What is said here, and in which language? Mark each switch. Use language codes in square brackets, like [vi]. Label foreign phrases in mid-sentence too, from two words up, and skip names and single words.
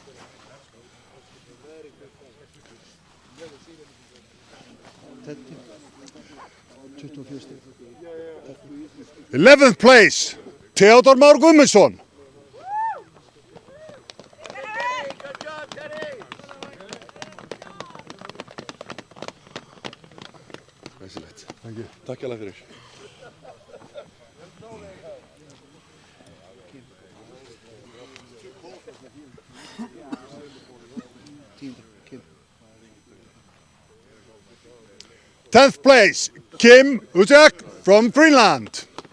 [en] Eleventh place, Theodor Már Guðmundsson. Thank you. [is] Takk hérlega fyrir. [en] Tenth place, Kim Utek from Greenland.